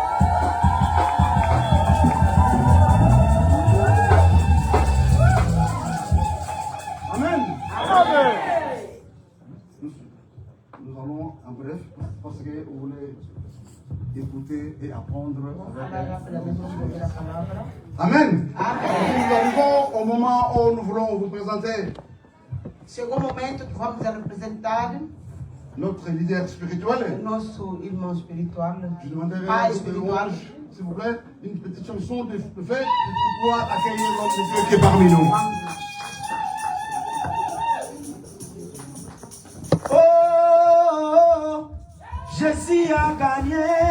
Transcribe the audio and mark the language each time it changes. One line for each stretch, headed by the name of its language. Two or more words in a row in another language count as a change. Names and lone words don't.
French: Nous allons en bref parce que vous voulez écouter et apprendre. Amen. Nous arrivons au moment où nous voulons vous présenter
Portuguese: Chegou o momento que vamos representar
French: notre leader spirituel.
Portuguese: o nosso irmão espiritual,
French: Je demanderai
Portuguese: pai
French: à
Portuguese: espiritual.
French: s'il vous plaît, une petite chanson de fête pour pouvoir accueillir l'homme de Dieu qui est parmi nous. Oh, Jésus a gagné.